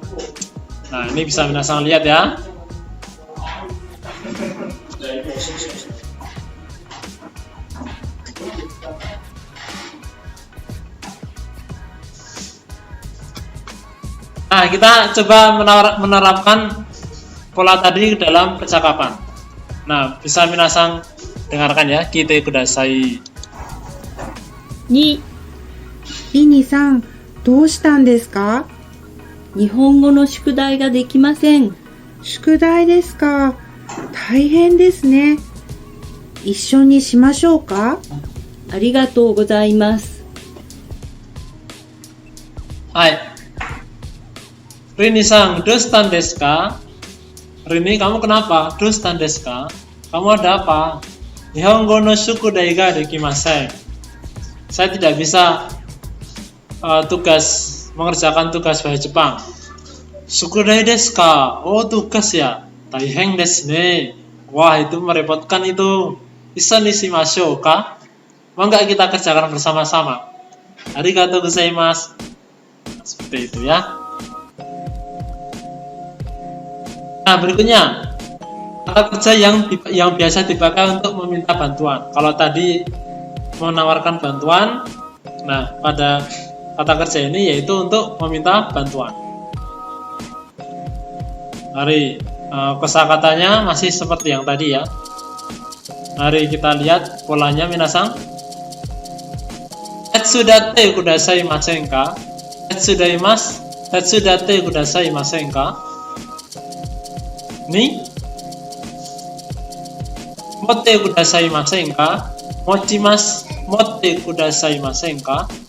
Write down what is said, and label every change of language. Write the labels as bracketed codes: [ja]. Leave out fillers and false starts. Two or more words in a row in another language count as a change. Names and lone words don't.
[id] Nah, ini bisa minasan lihat ya. Nah, kita coba menerapkan pola tadi dalam percakapan. Nah, bisa minasan dengarkan ya. [ja] 来てください. 2、リニさん、どうしたんですか？日本語の宿題ができません。宿題ですか？大変ですね。一緒にしましょうか？ありがとうございます。はい。リニさん、どうしたんですか? [id] Rini, kamu kenapa? [ja] どうしたんですか? [id] Kamu ada apa? [ja] 日本語の宿題ができません. [id] Saya tidak bisa mengerjakan tugas bahasa Jepang. [ja] 宿題ですか? [id] Oh, tugas ya. [ja] 大変ですね. [id] Wah, itu merepotkan itu. [ja] 一緒にしましょうか? [id] Mau nggak kita kerjakan bersama-sama? [ja] ありがとうございます. [id] Seperti itu ya. Nah, berikutnya kata kerja yang biasa dipakai untuk meminta bantuan. Kalau tadi menawarkan bantuan, nah pada kata kerja ini yaitu untuk meminta bantuan. Mari kosakatanya masih seperti yang tadi ya. Mari kita lihat polanya minasan. [ja] 手伝ってくださいませんか? 手伝ってくださいませんか? に持ってくださいませんか? 持ってくださいませんか?